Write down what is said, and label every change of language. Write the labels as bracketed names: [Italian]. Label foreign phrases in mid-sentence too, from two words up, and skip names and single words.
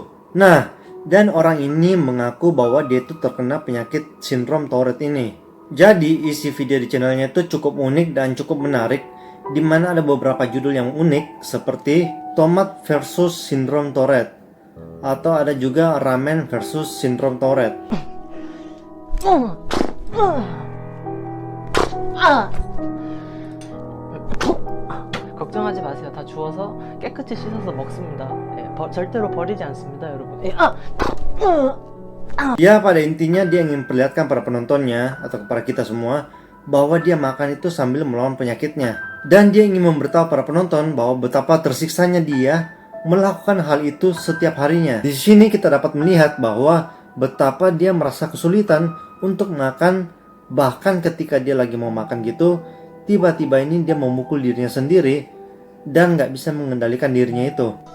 [Indonesian] Nah, dan orang ini mengaku bahwa dia itu terkena penyakit sindrom Tourette ini. Jadi isi video di channelnya itu cukup unik dan cukup menarik, di mana ada beberapa judul yang unik seperti Tomat versus Sindrom Tourette, atau ada juga Ramen versus Sindrom Tourette. [Korean] 걱정하지 마세요. 다 주워서 깨끗이 씻어서 먹습니다. 절대로 버리지 않습니다, 여러분. [Indonesian] Ya, pada intinya dia ingin perlihatkan para penontonnya atau kepada kita semua bahwa dia makan itu sambil melawan penyakitnya. Dan dia ingin memberitahu para penonton bahwa betapa tersiksanya dia melakukan hal itu setiap harinya. Di sini kita dapat melihat bahwa betapa dia merasa kesulitan untuk makan, bahkan ketika dia lagi mau makan gitu, tiba-tiba ini dia memukul dirinya sendiri dan nggak bisa mengendalikan dirinya itu.